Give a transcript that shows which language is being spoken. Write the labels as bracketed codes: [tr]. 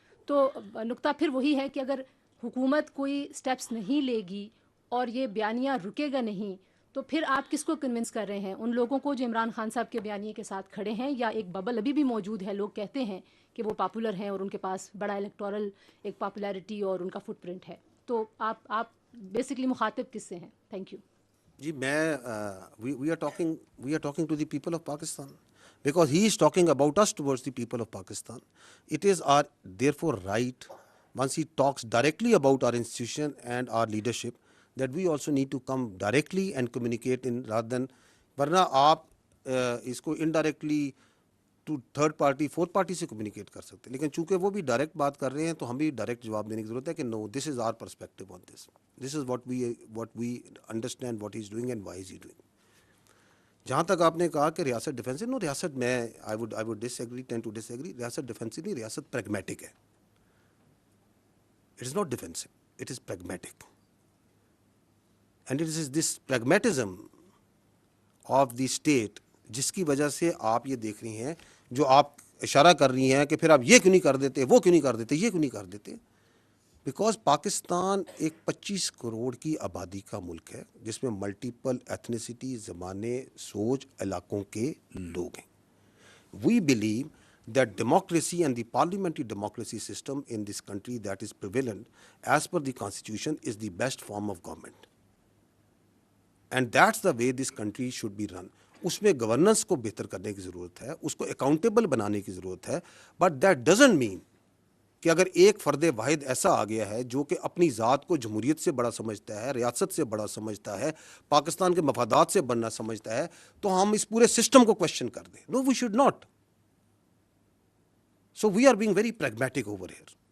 [ur] تو نقطہ پھر وہی ہے کہ اگر حکومت کوئی سٹیپس نہیں لے گی اور یہ بیانیہ رکے گا نہیں, تو پھر آپ کس کو کنونس کر رہے ہیں؟ ان لوگوں کو جو عمران خان صاحب کے بیانیے کے ساتھ کھڑے ہیں, یا ایک ببل ابھی بھی موجود ہے, لوگ کہتے ہیں کہ وہ پاپولر ہیں اور ان کے پاس بڑا الیکٹورل ایک پاپولیرٹی اور ان کا فٹ پرنٹ ہے. تو آپ بیسکلی مخاطب کس سے ہیں؟ [en] Thank you. [ur] جی میں [en] We are talking to the people of Pakistan because he is talking about us towards the people of Pakistan. It is our therefore right, once he talks directly about our institution and our leadership, that we also need to come directly and communicate in rather than, [ur] ورنہ آپ اس کو indirectly to third party fourth party سے communicate کر سکتے ہیں, لیکن چونکہ وہ بھی ڈائریکٹ بات کر رہے ہیں تو ہم بھی ڈائریکٹ جواب دینے کی ضرورت ہے [en] کہ no, this is our perspective on this, this is what we understand what he is doing and why is he doing. [ur] جہاں تک آپ نے کہا کہ ریاست ڈیفینسو, نو ریاست میں [en] I would disagree, tend to disagree. [ur] ریاست ڈیفینسو نہیں, ریاست پریگمیٹک ہے. [en] it is not defensive, it is pragmatic, and it is this pragmatism of the state [ur] جس کی وجہ سے آپ یہ دیکھ رہی ہیں, جو آپ اشارہ کر رہی ہیں کہ پھر آپ یہ کیوں نہیں کر دیتے, وہ کیوں نہیں کر دیتے, یہ کیوں نہیں کر دیتے. بیکاز پاکستان ایک 25 کروڑ کی آبادی کا ملک ہے جس میں ملٹیپل ایتھنیسٹی، زبانیں، سوچ، علاقوں کے لوگ ہیں. [en] We believe that democracy and the parliamentary democracy system in this country that is prevalent as per the constitution is the best form of government. And that's the way this country should be run. [ur] اس میں governance کو بہتر کرنے کی ضرورت ہے، اس کو accountable بنانے کی ضرورت ہے، [en] but that doesn't mean [ur] کہ اگر ایک فرد واحد ایسا آ گیا ہے جو کہ اپنی ذات کو جمہوریت سے بڑا سمجھتا ہے، ریاست سے بڑا سمجھتا ہے، پاکستان کے مفادات سے بڑا سمجھتا ہے، تو ہم اس پورے سسٹم کو کوشچن کر دیں. [en] No, we should not. So we are being very pragmatic over here.